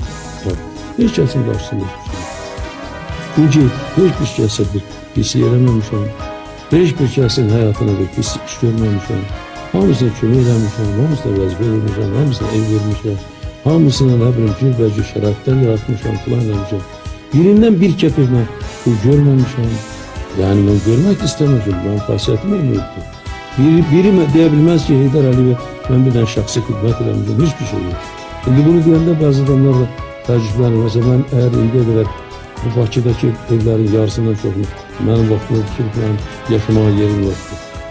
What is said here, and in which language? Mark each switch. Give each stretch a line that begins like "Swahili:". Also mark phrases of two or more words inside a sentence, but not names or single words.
Azerbaijani: Heç kəsin qarşısında hiçbir şey. Çünki heç bir kəsə bir pislik eləməmişəm. Heç bir kəsin həyatına bir pislik iş görməmişəm. Hamısına kömək eləmişəm, hamısına vəzifə vermişəm, hamısına ev vermişəm. Hamısına nə bilim cürbəcür şəraitlər yaratmışam, filan eləmişəm. Birindən bir kəpək mən pul görməmişəm.
Turkish: Yani ben görmek istemedim,
Azerbaijani: ben xasiyyətim olmuydu. Biri deyə bilməz ki, Heydər Əliyev
Turkish: ben birdən
Azerbaijani: şəxsi xidmət eləmişəm,
Turkish: hiçbir şey yok.
Azerbaijani: Şimdi bunu deyəndə bazı adamlar da təəccüblənir. Mesela ben eğer indiyə qədər bu Bakıdakı evlərin yarısından çoxunu mənim vaxtımda dikilib, yaşamağa
Turkish: yerim yoktu.